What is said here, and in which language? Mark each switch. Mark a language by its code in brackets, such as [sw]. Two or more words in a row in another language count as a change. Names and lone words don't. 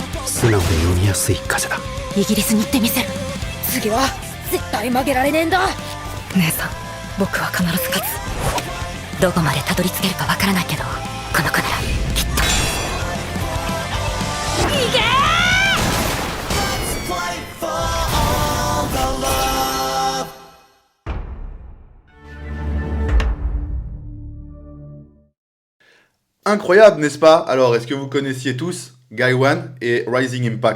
[ja] 素直で読みやすい風だ。イギリスに行ってみせる。次は絶対負けられねえんだ。姉さん、僕は必ず勝つ。どこまでたどり着けるかわからないけど、この子ならきっと。いけー！ [fr] Incroyable, n'est-ce pas? Alors, est-ce que vous connaissiez tous Guy One et Rising Impact?